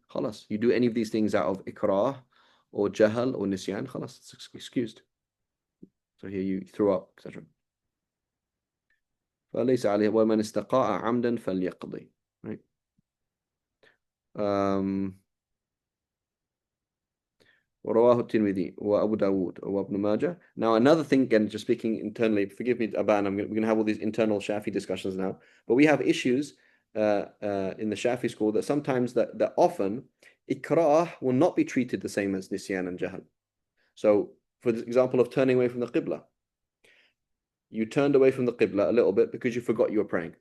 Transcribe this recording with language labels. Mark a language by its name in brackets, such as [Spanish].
[English] خلاص, you do any of these things out of إكراه or جهل or نسيان, خلاص, it's excused. So here you threw up, etc. [Arabic] فليس عليه ومن استقاء عمدا فليقضي. [English] Right. [Arabic] ورواه الترمذي وأبو داود وابن ماجه. [English] Now another thing, again, just speaking internally, forgive me, Aban, we're going to have all these internal Shafi discussions now, but we have issues in the Shafi school that sometimes that often ikrah will not be treated the same as nisyan and jahl. So for the example of turning away from the qibla, you turned away from the qibla a little bit because you forgot you were praying.